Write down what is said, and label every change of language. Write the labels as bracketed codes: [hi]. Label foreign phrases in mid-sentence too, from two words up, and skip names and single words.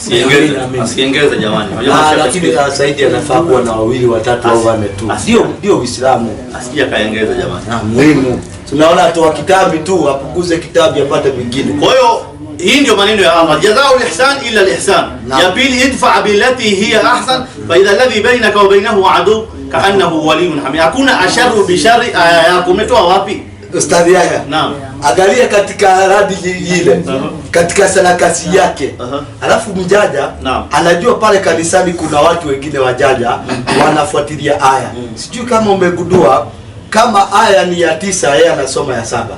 [sw] Asiengeze jamani. Lakini Saidi anafaa kuwa na wawili watatu au wanne tu. Ndio Uislamu. Asije kaengeza jamani. Muhimu. Tunaona atoa kitabu tu apunguze kitabu apate vingine. Kwa hiyo hii ndio maneno ya Allah, [ar] جزاء الإحسان إلا الإحسان. [sw] Ya pili, [ar] ادفع بالتي هي أحسن فإذا الذي بينك وبينه عدو كأنه ولي حميد. Hakuna الشر بالشر. [sw] Aya yako umetoa wapi Ustadhi Yahya? Naam. Angalia katika radi ile katika sarakasi yake. Alafu mjaja anajua pale kanisani kuna watu wengine wajaja wanafuatilia aya. Sijui kama umegundua kama aya ni ya 9 yeye anasoma ya 7.